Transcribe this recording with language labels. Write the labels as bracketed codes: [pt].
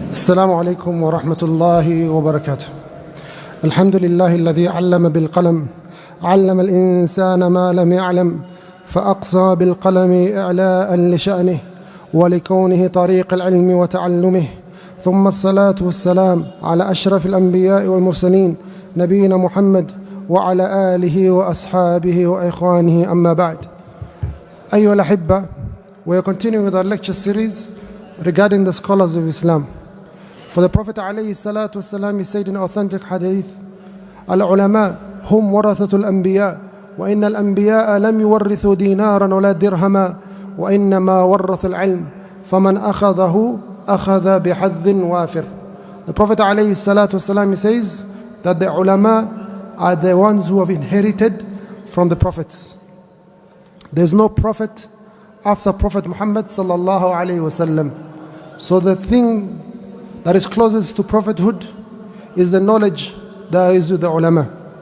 [ar] السلام عليكم ورحمة الله وبركاته. الحمد لله الذي علم بالقلم علم الإنسان ما لم يعلم فأقصى بالقلم إعلاء لشأنه ولكونه طريق العلم وتعلمه، ثم الصلاة والسلام على أشرف الأنبياء والمرسلين نبينا محمد وعلى آله وأصحابه وإخوانه، أما بعد. أيها الأحبة, [en] we are continuing with our lecture series regarding the scholars of Islam. For the Prophet ﷺ, he said in authentic hadith, [ar] العلماء هم ورثة الأنبياء وإن الأنبياء لم يورثوا دينارا ولا درهما وإنما ورث العلم فمن أخذه أخذ بحظ وافر. [en] The Prophet ﷺ, he says that the ulama are the ones who have inherited from the prophets. There's no prophet after Prophet Muhammad sallallahu alayhi wasallam. So the thing that is closest to prophethood is the knowledge that is with the ulama.